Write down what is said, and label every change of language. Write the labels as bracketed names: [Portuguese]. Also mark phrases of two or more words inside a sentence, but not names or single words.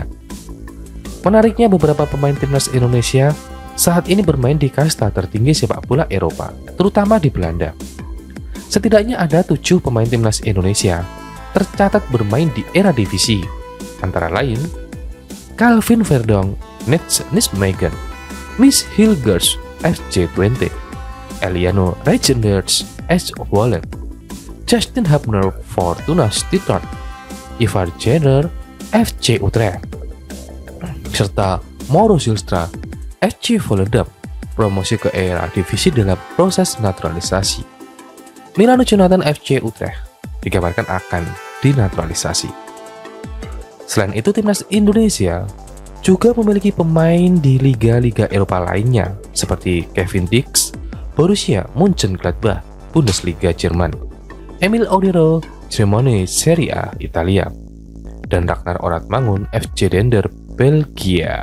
[Indonesian] Menariknya, beberapa pemain timnas Indonesia saat ini bermain di kasta tertinggi sepak bola Eropa, terutama di Belanda. Setidaknya ada 7 pemain timnas Indonesia tercatat bermain di Eredivisie, antara lain Calvin Verdonk, Nets Nijmegen, Miss Hilgers FC Twente, Eliano Reijenders S. Zwolle, Justin Hubner Fortuna Sittard, Ivar Jenner FC Utrecht, serta Mauro Zylstra FC Volendam promosi ke Eredivisie dalam proses naturalisasi. Milano Jonathan FC Utrecht dikabarkan akan dinaturalisasi. Selain itu, timnas Indonesia juga memiliki pemain di liga-liga Eropa lainnya seperti Kevin Dix, Borussia Mönchengladbach, Bundesliga Jerman, Emil Audero, Cremonese Serie A Italia, dan Ragnar Oratmangun FC Dender Belgia.